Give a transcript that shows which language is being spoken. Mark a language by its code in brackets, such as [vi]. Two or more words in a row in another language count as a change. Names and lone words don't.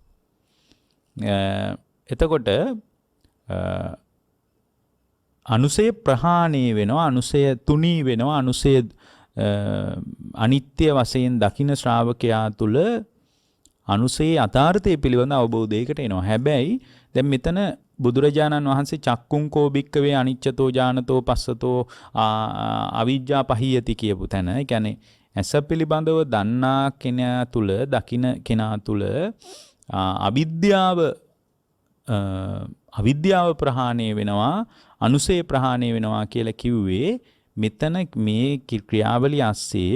[si] එතකොට අනුසය ප්‍රහාණය වෙනවා, අනුසය තුනී වෙනවා, අනුසය අනිත්‍ය වශයෙන් දකින ශ්‍රාවකයා තුළ අනුසේ අතාර්ථය පිළිබඳ අවබෝධයකට එනවා. හැබැයි දැන් මෙතන බුදුරජාණන් වහන්සේ [pi] චක්කුං කෝ භික්කවේ අනිච්චතෝ ඥානතෝ පස්සතෝ අවිජ්ජා පහියති [si] කියපු තැන, ඒ කියන්නේ ඇස පිළිබඳව දන්නා කෙනා තුල, දකින කෙනා තුල අවිද්‍යාව ප්‍රහාණය වෙනවා, අනුසේ ප්‍රහාණය වෙනවා කියලා කිව්වේ මෙතන මේ ක්‍රියාවලිය ASCII.